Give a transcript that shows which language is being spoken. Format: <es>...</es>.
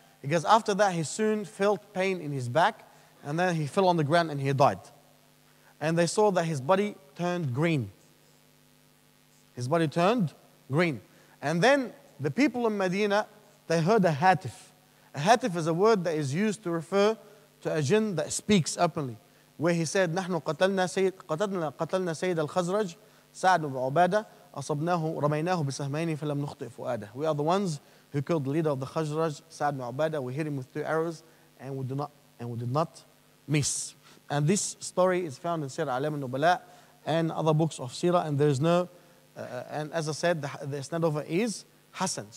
<en>Because after that, he soon felt pain in his back, and then he fell on the ground and he died. And they saw that his body turned green. His body turned green. And then the people in Medina, they heard a hatif. A hatif is a word that is used to refer to a jinn that speaks openly. Where he said,</en> <ar>نحن قتلنا سيد الخزرج سعد بن عبادة أصبناه رميناه بسهمين فلم نخطئ فؤاده.</ar> <en>We are the ones who killed the leader of the Khazraj, Sa'd ibn Ubadah. We hit him with 2 arrows and we did not miss. And this story is found in Sirah Alam al-Nubala and other books of Sirah, and there is no, and as I said, the isnad of it is Hasan.</en>